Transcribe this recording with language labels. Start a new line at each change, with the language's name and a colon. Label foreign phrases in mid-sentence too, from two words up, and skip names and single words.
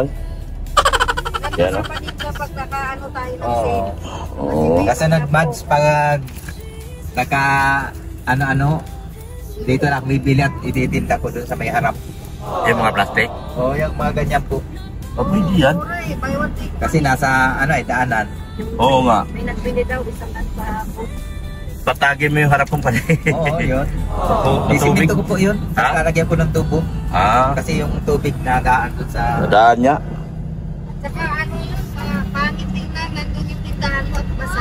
Filipino: Yan, Kapag nakaano tayo ng Oo. sale. Oo. Kasi nag-match pag naka ano-ano. Dito na bibili at ititinda ko dun sa may harap. Yung mga plastic. Oo, yung mga ganyan po. O, pwede yan. Ay,
English: buy one take.
Filipino: Kasi nasa daanan. Oo nga. May nagbili daw isang po. Patagin mo yung harap kong pala. Oo, yun. Tubig. Isimento ko po yun. Ha? Lalagyan ko ng tubo. Kasi yung tubig nagaan dun sa... Nadaan niya. Saka ano yun, pangit tingnan, nandun yung tindahan mo at basa.